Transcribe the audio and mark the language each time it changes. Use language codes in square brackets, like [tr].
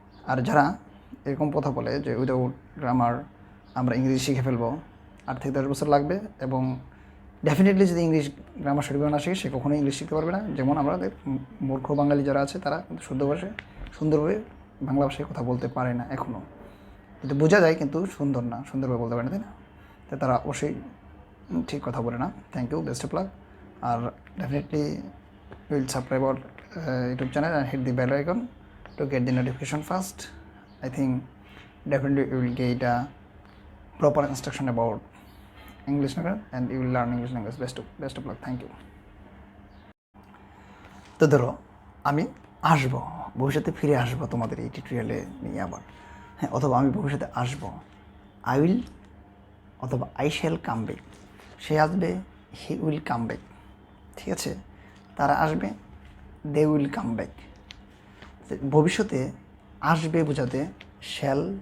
[bn] আর যারা এরকম কথা বলে যে উইদাউট গ্রামার আমরা ইংরেজি শিখে ফেলবো, 8 থেকে 10 বছর লাগবে, এবং ডেফিনেটলি যদি ইংলিশ গ্রামার সঠিকভাবে না শিখে, সে কখনোই ইংলিশ শিখতে পারবে না। যেমন আমাদের মূর্খ বাঙালি যারা আছে, তারা কিন্তু শুদ্ধ ভাষায় সুন্দরভাবে বাংলা ভাষায় কথা বলতে পারে না এখনও। কিন্তু বোঝা যায়, কিন্তু সুন্দরভাবে বলতে পারে না, তাই না? তো তারা অবশ্যই ঠিক কথা বলে না। [en] Thank you, best of luck. আর definitely will subscribe our YouTube channel and hit the bell icon to get the notification first. I think definitely you will get a proper instruction about English language and you will learn English language. Best of luck. Thank you. [bn] তো ধরো আমি আসবো, ভবিষ্যতে ফিরে আসবো তোমাদের এই টিউটোরিয়ালে নিয়ে আবার, হ্যাঁ, অথবা আমি ভবিষ্যতে আসবো, [en] I will অথবা I shall come back. [bn] সে আসবে, [en] He will come back. [bn] ঠিক আছে, তারা আসবে, [en] They will come back. [bn] ভবিষ্যতে আসবে বোঝাতে শ্যাল